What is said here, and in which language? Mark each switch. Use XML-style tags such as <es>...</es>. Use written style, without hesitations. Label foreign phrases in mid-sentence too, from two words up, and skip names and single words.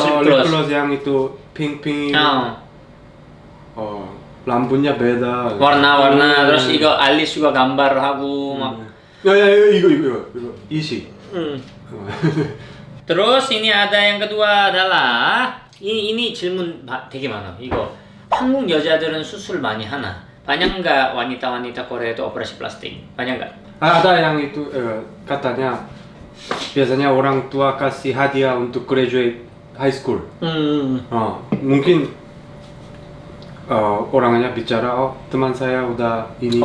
<id>lip gloss yang itu pink. Lampunya beda. Warna-warna, terus 이거 alis juga gambar hagu. Ya 이거 isi. Terus ini ada yang kedua adalah ini</id> <ko>질문 되게 많아. 이거 한국 여자들은 수술 많이 하나?</ko> <id>banyak nggak wanita-wanita Korea itu operasi plastik? Banyak nggak? Ada yang itu katanya biasanya orang tua kasih hadiah untuk</id> <en>graduate high school.</en> <id>Mungkin orangnya bicara, teman saya udah ini</id>